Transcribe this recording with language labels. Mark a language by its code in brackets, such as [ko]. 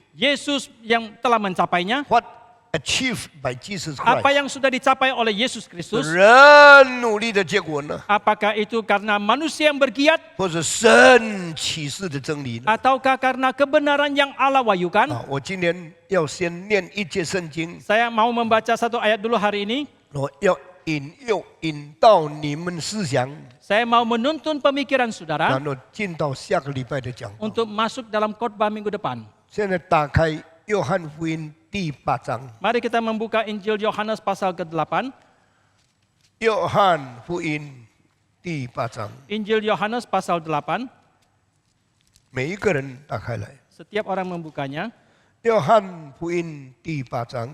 [id] Yesus yang telah mencapainya, [en] ，what achieved by Jesus [id] apa [en] Christ， [id] yang sudah dicapai oleh Yesus Kristus, [zh] 人努力的结果呢， [id] apakah itu karena manusia yang bergiat [zh] 或者神启示的真理呢？ [id] ataukah karena kebenaran yang Allah wahyukan? [zh] 啊，我今天要先念一节圣经， [id] Saya mau membaca satu ayat dulu hari ini. [zh] 我要引到你们思想， [id] Saya mau menuntun pemikiran [zh] 然 [id] saudara [zh] 后进到下个礼拜的讲道。 [id] untuk masuk dalam khotbah minggu depan. [zh] 现在打开约翰福音第8章， [id] Mari kita membuka Injil Yohanes pasal ke-8. [zh] 约翰福音第8章， [id] Injil Yohanes pasal 8. [zh] 每一个人打开来。 [id] Setiap orang membukanya. [zh] 约翰福音第8章，